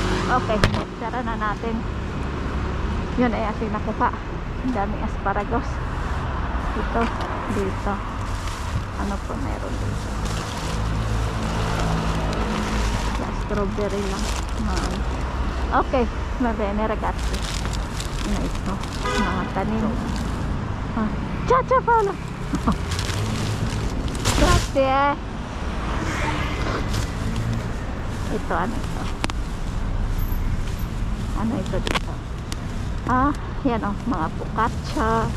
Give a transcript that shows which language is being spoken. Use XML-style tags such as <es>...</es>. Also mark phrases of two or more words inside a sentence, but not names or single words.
<tl>Okay, tara na natin. Yun ay ating nakuha. Ang daming asparagus. Ito, dito. Ano po meron dito? Strawberry lang.</tl> <it>Okay, va bene ragazzi.</it> <tl>Ano ito? Mga tanim. Cha pala. Grazie. Ito, ano ito? Ano ito dito? Yan o, mga focaccia.</tl>